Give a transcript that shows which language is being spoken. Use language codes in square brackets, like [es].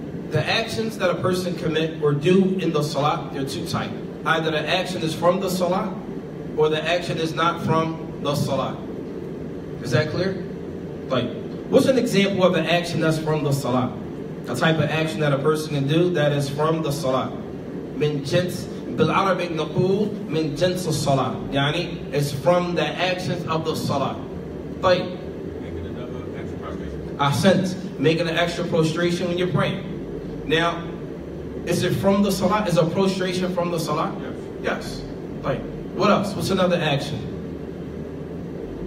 [en] The actions that a person commit or do in the salat, there are two types. Either the action is from the salat, or the action is not from the salat. Is that clear? Right. What's an example of an action that's from the salat? A type of action that a person can do that is from the salat. [ar] من جنس بالعربي نقول من جنس الصلاة. [en] يعني it's from the actions of the salat. [ar] طيب. [en] Making another extra prostration. [ar] Ahsant. [en] Making an extra prostration when you're praying. Now, is it from the salat? Is a prostration from the salat? Yes. Yes. Right. What else? What's another action?